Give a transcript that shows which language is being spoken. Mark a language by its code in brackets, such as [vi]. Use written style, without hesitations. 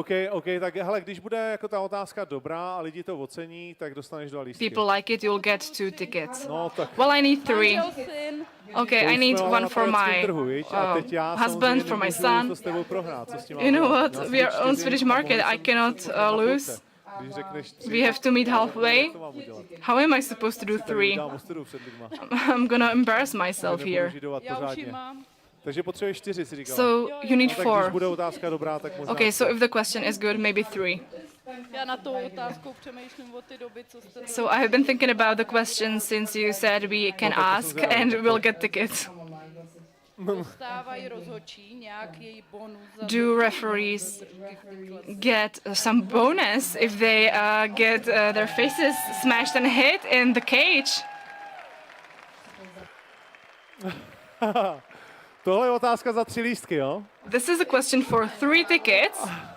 [cs] OK, tak hele, když bude jako ta otázka dobrá a lidi to ocení, tak dostaneš 2 lístky. [en] People like it, you'll get 2 tickets. [cs] No, tak. [en] Well, I need 3. Okay, I need one for my husband, for my son. You know what? We are on Swedish market. I cannot lose. We have to meet halfway. How am I supposed to do 3? I'm gonna embarrass myself here. [cs] Takže potřebuješ 4, si říkala. [en] So you need 4. [cs] Když bude otázka dobrá, tak možná. [en] Okay, so if the question is good, maybe 3. [cs] Já na tou otázkou přemýšlím od té doby, co jste... [en] So I have been thinking about the question since you said we can ask and we'll get tickets. [cs] Dostávají rozhodčí nějaký bonus za... [en] Do referees get some bonus if they get their faces smashed and hit in the cage? [cs] Tohle je otázka za 3 lístky, jo? [en] This is a question for 3 tickets.